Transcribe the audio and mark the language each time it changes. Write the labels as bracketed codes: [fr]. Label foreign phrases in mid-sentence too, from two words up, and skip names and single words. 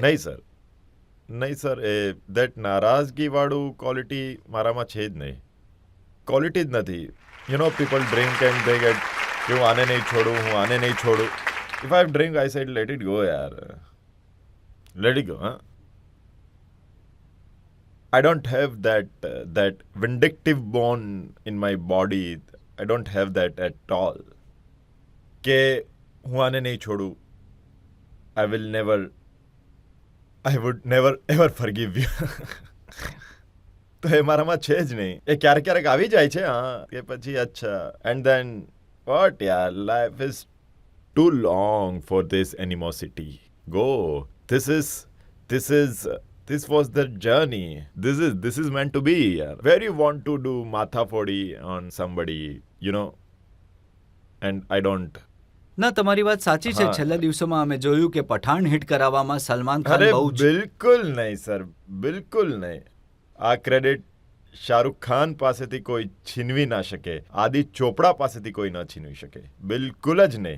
[gu] નહીં સર એ દેટ નારાજગીવાળું ક્વોલિટી મારામાં છે જ નહીં. ક્વોલિટી જ નથી. [en] People drink and they get [gu] કે હું આને નહીં છોડું. [en] If I drink I said let it go yaar, let it go. I don't have that vindictive bone in my body. I don't have that at all. [gu] કે હું આને નહીં છોડું. [en] I would never ever forgive you. [gu] તો એ મારામાં છે જ નહીં. એ ક્યારેક આવી જાય છે કે પછી અચ્છા [en] and then what [gu] યાર, [en] life is too long for this animosity. Go. This was the journey. This is meant to be. Where you want to do [gu] માથા ફોડી [en] on somebody, and I don't. [gu] ના, તમારી વાત સાચી છે. છેલ્લા દિવસોમાં અમે જોયું કે પઠાણ હિટ કરાવવામાં સલમાન ખાન બહુ જ. બિલકુલ નહીં સર, બિલકુલ નહીં. આ ક્રેડિટ શાહરુખ ખાન પાસેથી કોઈ છીનવી ના શકે, આદિ ચોપડા પાસેથી કોઈ ન છીનવી શકે, બિલકુલ જ નહીં.